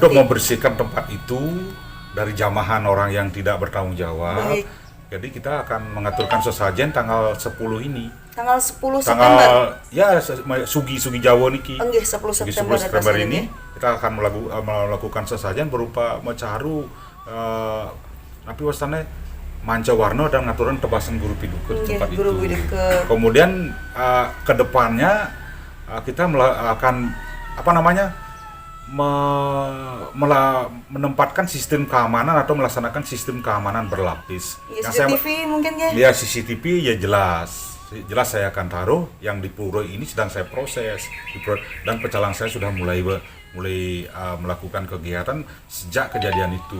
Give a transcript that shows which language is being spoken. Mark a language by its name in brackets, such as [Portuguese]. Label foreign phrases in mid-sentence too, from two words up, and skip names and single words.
[Indonesian] untuk membersihkan tempat itu dari jamahan orang yang tidak bertanggung jawab. Baik. Jadi kita akan mengaturkan sesajen tanggal 10 ini. Tanggal 10 September. Sugi Jawa niki. Enggih, 10 Sugi September, 10 September rasanya, ini nggih. kita akan melakukan sesajen berupa mecaru tapi wasane manca warna dan ngaturan tebasan guru piduke di Nggih, tempat guru itu. piduke. Kemudian ke depannya kita akan menempatkan sistem keamanan atau melaksanakan sistem keamanan berlapis. Ya, Yang CCTV mungkin ya? Ya CCTV ya jelas saya akan taruh yang di pura ini sedang saya proses dan pecalang saya sudah mulai melakukan kegiatan sejak kejadian itu.